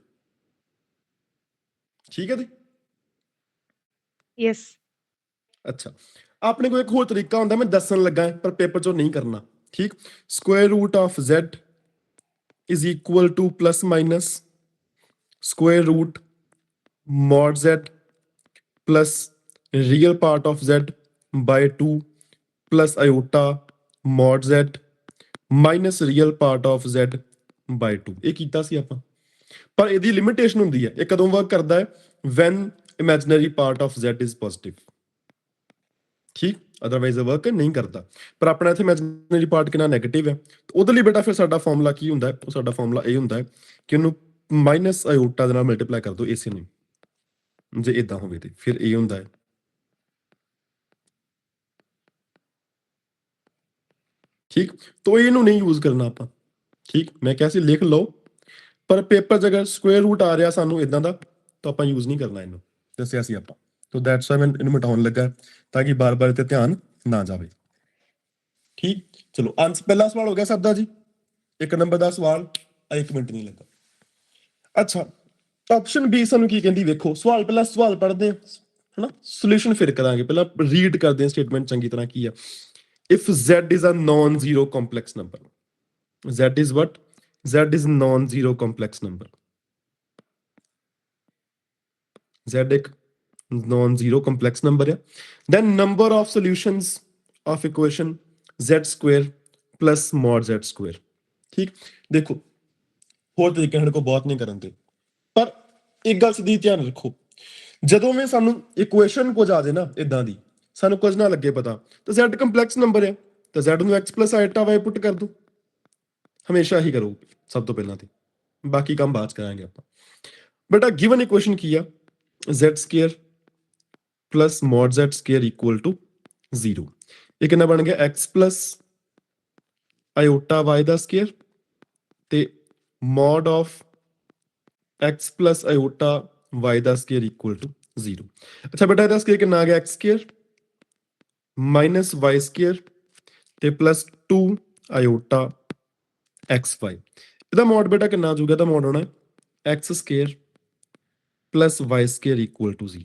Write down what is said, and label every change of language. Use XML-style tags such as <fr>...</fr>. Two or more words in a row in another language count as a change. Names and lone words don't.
<pa>ਠੀਕ ਹੈ ਜੀ, ਯੈਸ। ਅੱਛਾ, ਆਪਣੇ ਕੋਲ ਇੱਕ ਹੋਰ ਤਰੀਕਾ ਹੁੰਦਾ, ਮੈਂ ਦੱਸਣ ਲੱਗਾ ਪਰ ਪੇਪਰ 'ਚੋਂ ਨਹੀਂ ਕਰਨਾ।</pa> <en>ਠੀਕ, square root of z is equal to +- square root mod z plus real part of z by 2 plus iota mod z minus real part of z by 2।</en> <pa>ਇਹ ਕੀਤਾ ਸੀ ਆਪਾਂ, ਪਰ ਇਹਦੀ ਲਿਮਿਟੇਸ਼ਨ ਹੁੰਦੀ ਹੈ, ਇਹ ਕਦੋਂ ਵਰਕ ਕਰਦਾ ਹੈ,</pa> <en>when imaginary part of z is positive।</en> <pa>ਠੀਕ, ਅਦਰਵਾਈਜ਼ ਵਰਕ ਨਹੀਂ ਕਰਦਾ, ਪਰ ਆਪਣਾ ਇੱਥੇ</pa> <en>imaginary part</en> <pa>ਕਿੰਨਾ ਨੈਗੇਟਿਵ ਹੈ, ਉਹਦੇ ਲਈ ਬੇਟਾ ਫਿਰ ਸਾਡਾ ਫਾਰਮੂਲਾ ਕੀ ਹੁੰਦਾ ਹੈ, ਉਹ ਸਾਡਾ ਫਾਰਮੂਲਾ ਇਹ ਹੁੰਦਾ ਹੈ ਕਿ ਉਹਨੂੰ</pa> <en>minus iota</en> <pa>ਦੇ ਨਾਲ ਮਲਟੀਪਲਾਈ ਕਰ ਦਿਓ ਇਸੇ ਨੂੰ, ਜੇ ਇਦਾਂ ਹੋਵੇ ਤੇ ਫਿਰ ਇਹ ਹੁੰਦਾ ਹੈ। ਠੀਕ, तो ਇਹਨੂੰ ਨਹੀਂ ਯੂਜ਼ ਕਰਨਾ ਆਪਾਂ। ਠੀਕ, ਮੈਂ ਕਿਹਾ ਸੀ ਲਿਖ ਲਓ, ਪਰ ਪੇਪਰ 'ਚ ਅਗਰ ਸਕੁਅਰ ਰੂਟ ਆ ਰਿਹਾ ਸਾਨੂੰ ਇਦਾਂ ਦਾ ਤਾਂ ਆਪਾਂ ਯੂਜ਼ ਨਹੀਂ ਕਰਨਾ, ਇਹਨੂੰ ਦੱਸਿਆ ਸੀ ਆਪਾਂ। तो</pa> <en>that's why</en> <pa>मैं ਇਹਨੂੰ ਮਿਟਾਉਣ ਲੱਗਾ</pa> <hi>ताकि बार-बार</hi> <pa>ਤੇ ਧਿਆਨ ਨਾ ਜਾਵੇ। ਠੀਕ, ਚਲੋ ਆਨਸਰ ਪਹਿਲਾ ਸਵਾਲ ਹੋ ਗਿਆ ਸਭ ਦਾ ਜੀ, 1 ਨੰਬਰ ਦਾ ਸਵਾਲ, 1 ਮਿੰਟ ਨਹੀਂ ਲੱਗਾ। ਅੱਛਾ, ਆਪਸ਼ਨ ਬੀ ਸਾਨੂੰ ਕੀ ਕਹਿੰਦੀ ਵੇਖੋ, ਸਵਾਲ ਪਹਿਲਾਂ ਸਵਾਲ ਪੜ੍ਹਦੇ ਹਨਾ, ਸੋਲੂਸ਼ਨ ਫਿਰ ਕਰਾਂਗੇ, ਪਹਿਲਾਂ ਰੀਡ ਕਰਦੇ ਹਾਂ ਸਟੇਟਮੈਂਟ ਚੰਗੀ ਤਰ੍ਹਾਂ ਕੀ ਆ।</pa> <en>ਇਫ z is a non-zero complex number, z is what? z is non-zero complex number, z ਇੱਕ non-zero complex number ਹੈ, then number of solutions of equation z square plus mod z square।</en> <pa>ਠੀਕ, ਦੇਖੋ ਹੋਰ ਤਰੀਕੇ ਸਾਡੇ ਕੋਲ ਬਹੁਤ ਨਹੀਂ ਕਰਨ ਦੇ, ਪਰ ਇੱਕ ਗੱਲ ਸਿੱਧੀ ਧਿਆਨ ਰੱਖੋ, ਜਦੋਂ ਵੀ ਸਾਨੂੰ ਇਕੁਏਸ਼ਨ ਕੁਝ ਆ ਜਾਏ ਨਾ ਇਦਾਂ ਦੀ, ਸਾਨੂੰ ਕੁਝ ਨਾ ਲੱਗੇ ਪਤਾ, ਤਾਂ z ਕੰਪਲੈਕਸ ਨੰਬਰ ਹੈ ਤਾਂ z ਨੂੰ x + ਆਇਓਟਾ y ਪੁੱਟ ਕਰ ਦੋ, ਹਮੇਸ਼ਾ ਹੀ ਕਰੋ ਸਭ ਤੋਂ ਪਹਿਲਾਂ, ਤੇ ਬਾਕੀ ਕੰਮ ਬਾਅਦ ਕਰਾਂਗੇ ਆਪਾਂ। ਬੇਟਾ</pa> <en>given equation</en> <pa>ਕੀ ਆ,</pa> <en>z ਸਕੁਅਰ plus mod z square equal to 0।</en> <pa>ਇਹ ਕਿੰਨਾ ਬਣ ਗਿਆ</pa> <en>x plus iota y ਦਾ ਸਕੁਅਰ ਤੇ mod of x plus iota y ਦਾ ਸਕੁਅਰ equal to 0।</en> <pa>ਅੱਛਾ ਬੇਟਾ ਇਹਦਾ ਸਕੁਅਰ ਕਿੰਨਾ ਆ ਗਿਆ,</pa> <en>x ਸਕੁਅਰ minus y ਸਕੁਅਰ ਤੇ plus 2 iota xy।</en> <pa>ਇਹਦਾ ਮੋਡ ਬੇਟਾ ਕਿੰਨਾ ਆ ਜਾਊਗਾ, ਇਹਦਾ ਮੋਡ ਹੋਣਾ</pa> <en>x square plus y square equal to 0.</en>